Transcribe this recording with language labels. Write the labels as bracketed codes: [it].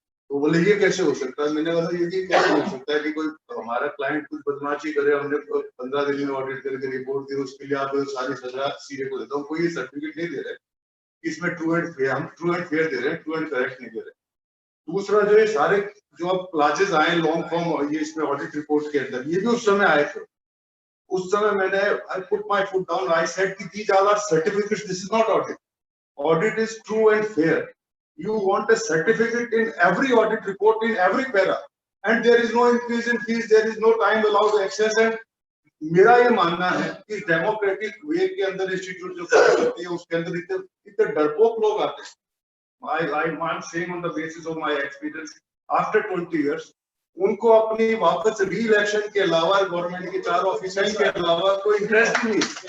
[hi] तो बोले ये कैसे हो सकता है? मैंने कहा ये कैसे हो सकता है कि कोई हमारा क्लाइंट कुछ बदमाशी करे, हमने 15 दिन में ऑडिट करके रिपोर्ट दी, उसके लिए आप सारी सजा सीए को देता हूँ, कोई सर्टिफिकेट नहीं दे रहे, इसमें ट्रू एंड फेयर, हम ट्रू एंड फेयर दे रहे हैं, ट्रू एंड करेक्ट नहीं दे रहे। दूसरा जो ये सारे जो अब क्लासेस आए लॉन्ग फॉर्म और ये इसमें ऑडिट रिपोर्ट के अंदर, ये भी उस समय आए थे। उस समय मैंने [en] I put my foot down, I said कि these are certificates, this is not audit, audit is true and fair. You want a certificate in every audit report in every para, and there is no increase in fees, there is no time allowed access। [hi] and मेरा ये मानना है कि democratic वे के अंदर institute जो काम करती है उसके अंदर इतने डरपोक लोग आते हैं। [en] I'm saying on the basis of my experience after 20 years, [hi] उनको अपनी वापस री इलेक्शन के अलावा गवर्नमेंट के 4 ऑफिसर्स के अलावा कोई इंटरेस्ट नहीं।